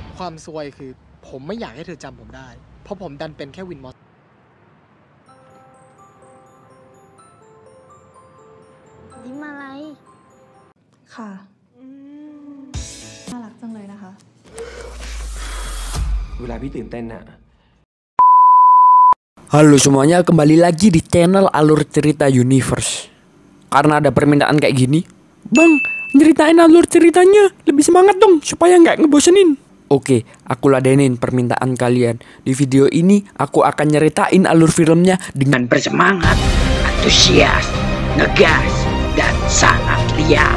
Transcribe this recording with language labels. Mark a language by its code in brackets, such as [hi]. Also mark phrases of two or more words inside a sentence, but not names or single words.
[th] ความซวยคือผมไม่อยากให้เธอจำผมได้เพราะผมดันเป็นแค่วินมอส ยิ้มอะไร ค่ะน่ารักจังเลยนะคะ เวลาพี่ตื่นเต้นน่ะ [id] Halo semuanya, kembali lagi di channel Alur Cerita Universe. Karena ada permintaan kayak gini, Bang, nyeritain alur ceritanya, lebih semangat dong supaya nggak ngebosenin. Oke, aku ladenin permintaan kalian. Di video ini aku akan nyeritain alur filmnya dengan bersemangat, antusias, ngegas, dan sangat liar.